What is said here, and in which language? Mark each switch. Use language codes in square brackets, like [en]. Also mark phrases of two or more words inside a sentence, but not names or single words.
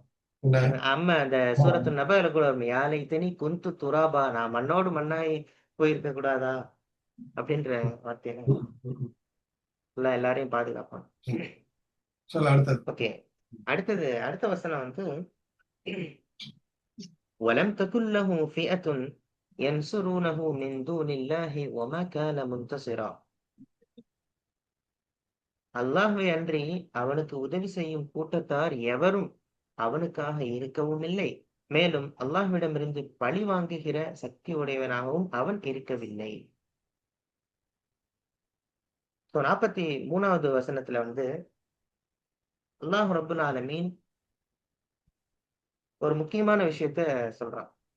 [ta] என்ன ஆமா அந்த சூரத்து நபல கூட வரும். [ar] يا ليتني كنت ترابا [ta] நான் மண்ணோடு மண்ணாய் போயிருக்க கூடாதா? அப்படின்ற வார்த்தையில அல்லாஹ் எல்லாரையும் பாதுகாப்பான். சொல்ல அடுத்தது. ஓகே. அடுத்த வசனம் வந்து [ar] وَلَمْ تَكُنْ لَهُ فِئَةٌ يَنْصُرُونَهُ مِنْ دُونِ اللَّهِ وَمَا كَانَ مُنْتَصِرًا. [ta] அல்லாஹ்வை அன்றி அவனுக்கு உதவி செய்யும் கூட்டத்தார் எவரும் அவனுக்காக இருக்கவும் இல்லை. மேலும் அல்லாஹ்விடமிருந்து பழி வாங்குகிற சக்தி உடையவனாகவும் அவன் இருக்கவில்லை. 43வது வசனத்துல வந்து [ar] الله رب العالمين [ta] ஒரு முக்கியமான விஷயத்த சொல்றான்.